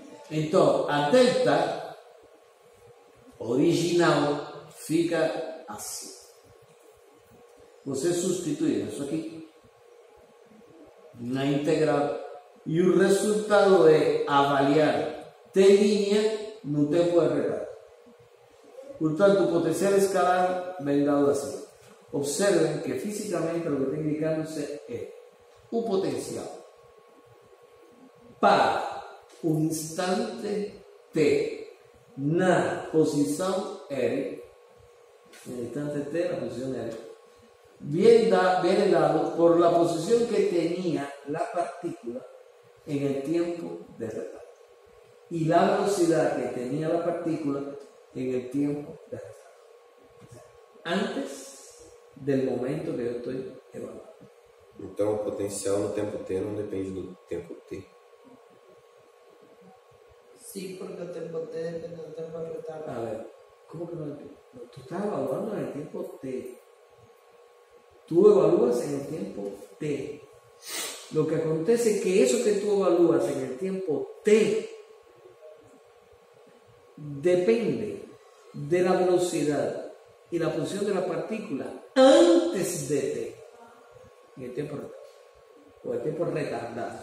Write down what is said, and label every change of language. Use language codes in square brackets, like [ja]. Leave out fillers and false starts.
[pt] Então, a delta original fica assim. Você substitui isso aqui na integral e o resultado é avaliar T' no tempo de retardo. Portanto, o potencial escalar vem dado assim. Observem que fisicamente o que está indicando-se é o potencial para o instante T na posição R, no instante T na posição R, [es] viene dado por la posición que tenía la partícula en el tiempo de retardo y la velocidad que tenía la partícula en el tiempo de retardo, antes del momento que yo estoy evaluando. [pt] Então, o potencial no tempo T não depende do tempo T. [es] Sí, porque el tiempo T depende del tiempo de retardo. A ver, ¿cómo que no depende? No, tú estás evaluando en el tiempo T. Tú evalúas en el tiempo T. Lo que acontece es que eso que tú evalúas en el tiempo T depende de la velocidad y la posición de la partícula antes de T, en el tiempo retardado, o el tiempo retardado.